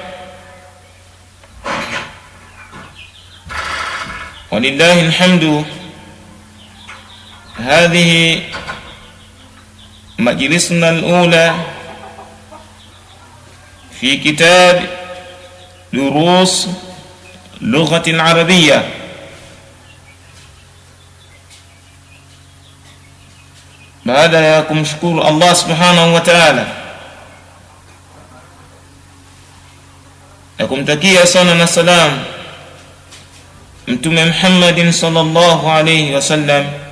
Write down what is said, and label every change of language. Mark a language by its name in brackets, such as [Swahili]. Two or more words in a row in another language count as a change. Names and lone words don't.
[Arabic] ولله الحمد. هذه مجلسنا الأولى في كتاب دروس لغة عربية. [Swahili] baada ya kumshukuru Allah [Arabic] سبحانه وتعالى [Swahili] na kumtakia sana na salam Mtume Muhammadin [Arabic] صلى الله عليه وسلم,